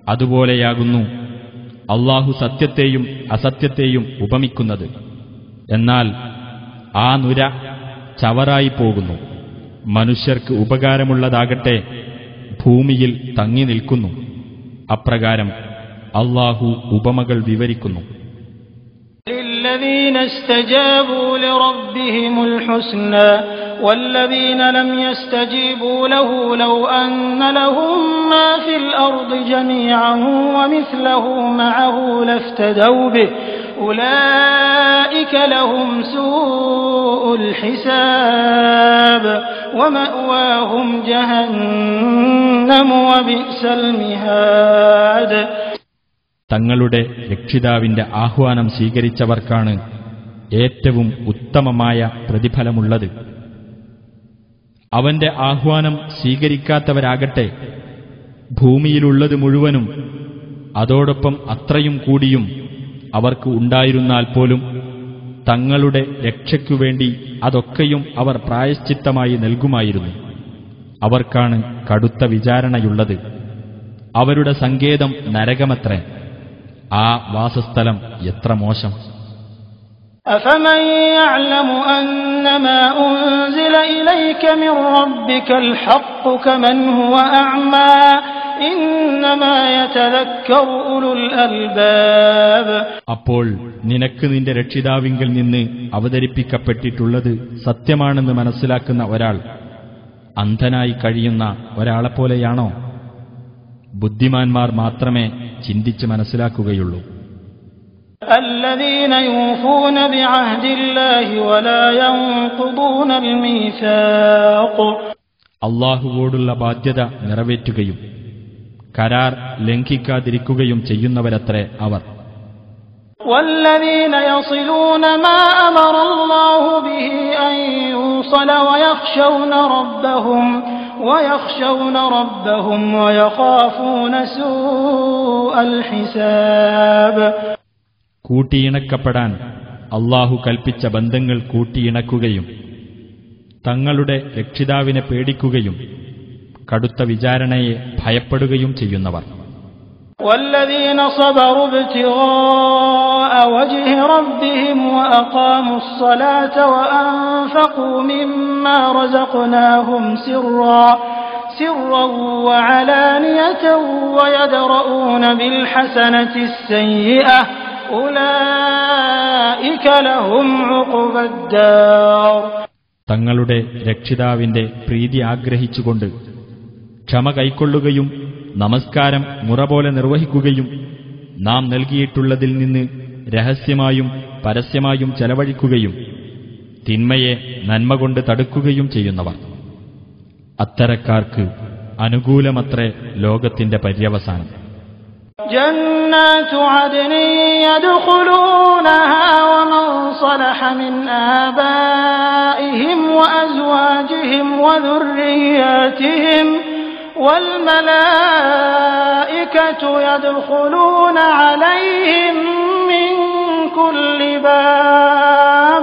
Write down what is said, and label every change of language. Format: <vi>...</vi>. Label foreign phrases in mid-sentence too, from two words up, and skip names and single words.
<ml>അതുപോലെയാകുന്നു അല്ലാഹു സത്യത്തെയും അസത്യത്തെയും ഉപമിക്കുന്നത്. എന്നാൽ ആ നുര ചവറായി പോകുന്നു. മനുഷ്യർക്ക് ഉപകാരമുള്ളതാകട്ടെ ഭൂമിയിൽ തങ്ങി നിൽക്കുന്നു. അപ്രകാരം അല്ലാഹു ഉപമകൾ വിവരിക്കുന്നു.</ml> <ar>للذين استجابوا لربهم الحسنى والذين لم يستجيبوا له لو أن لهم ما في الأرض جميعا ومثله معه لافتدوا به أولئك لهم سوء الحساب ومأواهم جهنم وبئس المهاد.</ar> <ml>തങ്ങളുടെ രക്ഷിതാവിന്റെ ആഹ്വാനം സ്വീകരിച്ചവർക്കാണ് ഏറ്റവും ഉത്തമമായ പ്രതിഫലമുള്ളത്. അവന്റെ ആഹ്വാനം സ്വീകരിക്കാത്തവരാകട്ടെ ഭൂമിയിലുള്ളത് മുഴുവനും അതോടൊപ്പം അത്രയും കൂടിയും അവർക്ക് ഉണ്ടായിരുന്നാൽ പോലും തങ്ങളുടെ രക്ഷയ്ക്കുവേണ്ടി അതൊക്കെയും അവർ പ്രായശ്ചിത്തമായി നൽകുമായിരുന്നു. അവർക്കാണ് കടുത്ത വിചാരണയുള്ളത്. അവരുടെ സങ്കേതം നരകമത്രേ. ആ വാസസ്ഥലം എത്ര മോശം!</ml> <ar>أفمن يعلم أنما أنزل إليك من ربك الحق كمن هو أعمى إنما يتذكر أولو الألباب.</ar> <ml>അപ്പോൾ നിനക്ക് നിന്റെ രക്ഷിതാവിങ്കിൽ നിന്ന് അവതരിപ്പിക്കപ്പെട്ടിട്ടുള്ളത് സത്യമാണെന്ന് മനസ്സിലാക്കുന്ന ഒരാൾ അന്ധനായി കഴിയുന്ന ഒരാളെപ്പോലെയാണോ? ബുദ്ധിമാന്മാർ മാത്രമേ ചിന്തിച്ച് മനസ്സിലാക്കുകയുള്ളൂ.</ml> <ar>الذين يوفون بعهد الله ولا ينقضون الميثاق.</ar> <ml>അല്ലാഹുവോടുള്ള ബാധ്യത നിറവേറ്റുകയും കരാർ ലംഘിക്കാതിരിക്കുകയും ചെയ്യുന്നവരത്രേ അവർ.</ml> <ar>والذين يصلون ما أمر الله به أن يوصل ويخشون ربهم ويخافون سوء الحساب.</ar> <ml>കൂട്ടിയിണക്കപ്പെടാൻ അല്ലാഹു കൽപ്പിച്ച ബന്ധങ്ങൾ കൂട്ടിയിണക്കുകയും തങ്ങളുടെ രക്ഷിതാവിനെ പേടിക്കുകയും കടുത്ത വിചാരണയെ ഭയപ്പെടുകയും ചെയ്യുന്നവർ.</ml> <ar>والذين صبروا ابتغاء وجه ربهم وأقاموا الصلاة وأنفقوا مما رزقناهم سرا وعلانية ويدرؤون بالحسنة السيئة أولئك لهم عقبى الدار.</ar> <ml>തങ്ങളുടെ രക്ഷിതാവിന്റെ പ്രീതി ആഗ്രഹിച്ചുകൊണ്ട് ക്ഷമ കൈക്കൊള്ളുകയും നമസ്കാരം മുറപോലെ നിർവഹിക്കുകയും നാം നൽകിയിട്ടുള്ളതിൽ നിന്ന് രഹസ്യമായും പരസ്യമായും ചെലവഴിക്കുകയും തിന്മയെ നന്മ കൊണ്ട് തടുക്കുകയും ചെയ്യുന്നവർ. അത്തരക്കാർക്ക് അനുകൂലമത്രേ ലോകത്തിന്റെ പര്യവസാനം.</ml> <ar>جنات عدن يدخلونها ومن صلح من آبائهم وأزواجهم وذرياتهم والملائكة يدخلون عليهم من كل باب.</ar>